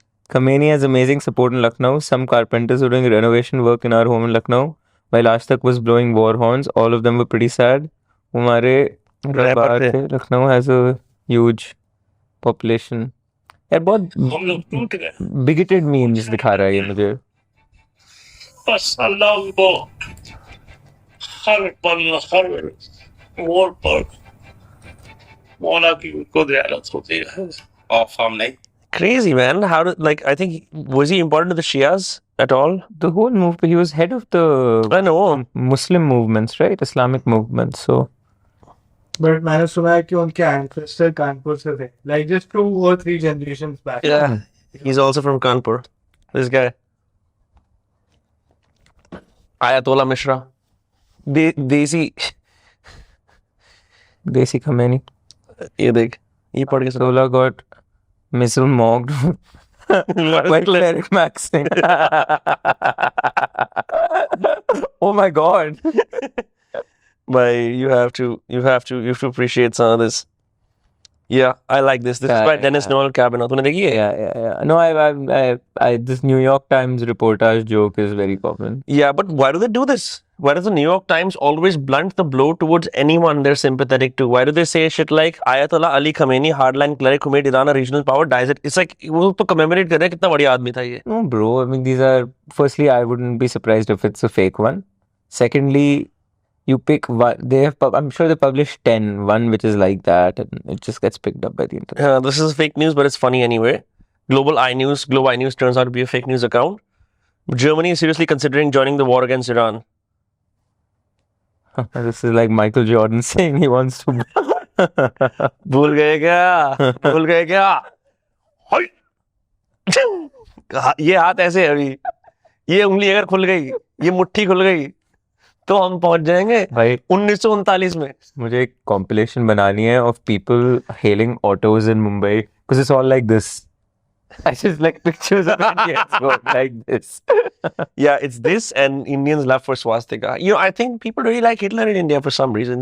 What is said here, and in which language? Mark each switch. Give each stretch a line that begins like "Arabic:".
English: Khamenei has amazing support in Lucknow. Some carpenters were doing renovation work in our home in Lucknow while Aaj Tak was blowing war horns. All of them were pretty sad.
Hindi: हमारे Rapper थे।
English: Lucknow has a huge population.
Hindi: यार बहुत हम लोग टूट गए। bigoted memes दिखा रहा है ये मुझे। बस अल्लाह को हर पल हर मोड़ पर मौला की उनको ज़ियारत होती है। Off हम नहीं।
English: Crazy, man. How did, like, I think, was he important to the Shias at all? The whole movement, he was head of the I know. Muslim movements, right? Islamic movements. So
Hindi: but मैंने सुना है कि उनके ancestor Kanpur से थे,
English: like just 2 or 3 generations back. Yeah. He's also from Kanpur. This guy. Ayatollah Mishra. Desi. Desi Khamenei.
Hindi: ये देख, ये पढ़ के सुना।
English: Sola got missile mocked by Cleric Maxine. Oh my God. But you have to appreciate some of this. Yeah, I like this. This is Yeah, by Dennis yeah.
Hindi: Noel Kavanaugh. तूने देखी है?
English: Yeah. No, this New York Times reportage joke is very common. Yeah, but why do they do this? Why does the New York Times always blunt the blow towards anyone they're sympathetic to? Why do they say shit like Ayatollah Ali Khamenei, hardline cleric who made Iran a regional power, dies it? It's like
Hindi: वो तो commemorate कर रहे हैं कितना बढ़िया आदमी था ये.
English: No, bro. I mean, these are. Firstly, I wouldn't be surprised if it's a fake one. Secondly, you pick one. I'm sure they publish 10. One which is like that, and it just gets picked up by the internet. This is fake news, but it's funny anyway. Globe I News turns out to be a fake news account. Germany is seriously considering joining the war against Iran. This is like Michael Jordan saying he wants to.
Hindi: भूल गए क्या? हाय! ये हाथ ऐसे है अभी, ये उंगली अगर खुल गई, ये मुट्ठी खुल गई, तो हम पहुंच जाएंगे भाई 1939 में. मुझे एक compilation बनानी है
English: of people hailing autos in Mumbai because it's all like this. I just like pictures of Indians going like this. Yeah, it's this and Indians love for swastika. I think people really like Hitler in India for some reason.